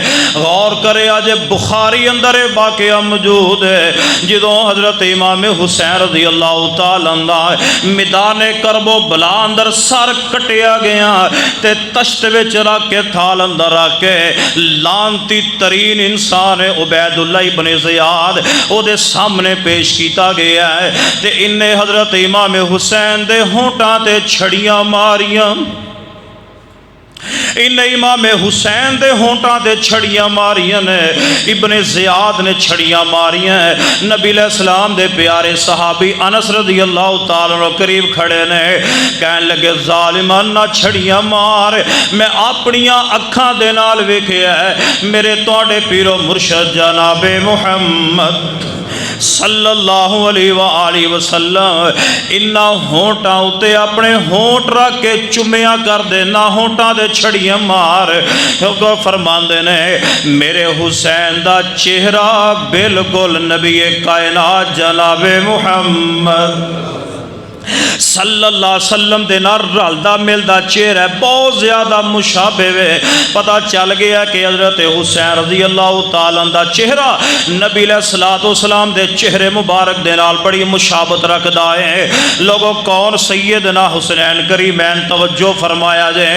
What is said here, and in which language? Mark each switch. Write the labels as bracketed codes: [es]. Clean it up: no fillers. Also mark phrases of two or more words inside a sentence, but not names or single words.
[pa] غور کرے آج بخاری اندر واقعہ موجود ہے جدو حضرت امام حسین رضی اللہ تعالیٰ عنہ میدان کرب و بلا اندر سر کٹیا گیا تے تشت وچ رکھ کے تھال اندر رکھ کے لانتی ترین انسان عبداللہ ابن زیاد او دے سامنے پیش کیتا گیا ہے تے انہیں حضرت امام حسین دے ہونٹاں تے چھڑیاں ماریاں. انہیں امام حسین دے ہونٹاں تے چھڑیاں ماریاں نے, ابن زیاد نے چھڑیاں ماریاں ہیں. نبی علیہ السلام دے پیارے صحابی انس رضی اللہ تعالیٰ عنہ قریب کھڑے نے, کہنے لگے ظالمان نہ چھڑیاں مار, میں اپنیاں اکھاں دے نال ویکھیا ہے میرے تواڈے پیر و مرشد جناب محمد صلی اللہ علیہ وآلہ وسلم انہا ہونٹاں اتے اپنے ہونٹ رکھ کے چمیا کر دے نہ ہونٹاں دے چھڑیاں مار. کیونکہ فرماندے نے میرے حسین دا چہرہ بالکل نبی کائنات جناب محمد صلی اللہ علیہ وسلم دے نال رلدا ملدا چہرہ بہت زیادہ مشابہ ہے. پتہ چل گیا کہ حضرت حسین رضی اللہ تعالیٰ عنہ دا چہرہ نبی علیہ السلام دے چہرے مبارک دے نال بڑی مشابہت رکھدا ہے. [ur] لوگوں کون سیدنا حسنین کریمین توجہ فرمایا جائے.